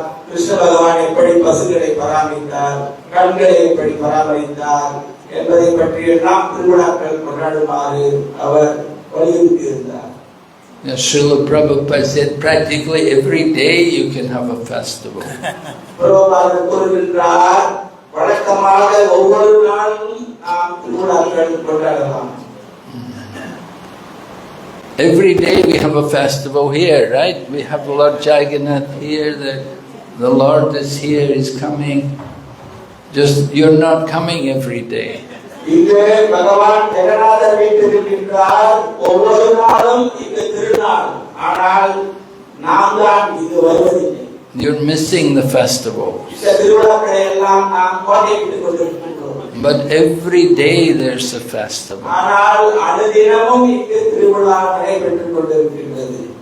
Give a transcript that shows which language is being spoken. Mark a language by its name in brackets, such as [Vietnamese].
[Tamil] கிருஷ்ண பகவான் எப்படி பசுக்களை பராமரித்தார், கண்களை எப்படி பராமரித்தார் என்பதை பற்றி எல்லாம் திருவிழாக்கள் கொண்டாடுமாறு அவர் வலியுறுத்தியிருந்தார். [English] Srila Prabhupada said practically every day you can have a festival. [Tamil] பிரபுபாதர் கூறுகின்றார், வழக்கமாக ஒவ்வொரு நாளும் நாம் திருவிழாக்கள் கொண்டாடலாம். [English] Every day we have a festival here, right? We have Lord Jagannath here, the Lord is here, He's coming. Just, you're not coming every day. [Tamil] இங்கே பகவான் ஜெகநாதர் வீற்றிருக்கின்றார், ஒவ்வொரு நாளும் இங்கு திருநாள், ஆனால் நாம் தான் இங்கு வருவதில்லை. [English] You're missing the festival. [Tamil] இந்த திருவிழாக்களை எல்லாம் நாம் கோட்டையிட்டுக் கொண்டிருக்கின்றோம். [English] But every day there's a festival. [Tamil] ஆனால் அனுதினமும் இங்கு திருவிழா நடைபெற்றுக் கொண்டிருக்கின்றது.